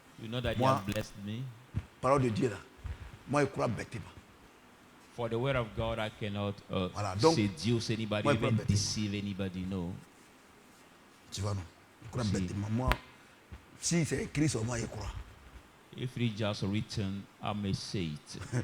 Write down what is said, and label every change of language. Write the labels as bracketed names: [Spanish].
[English] You know that He has blessed me. [French] Parole de Dieu là. Moi, je crois bêtement. [English] For the word of God, I cannot seduce anybody, even deceive anybody. No. [French] Tu vois, non? Je crois bêtement. Moi, si c'est écrit sur moi, je crois. [English] If it is just written, I may say it.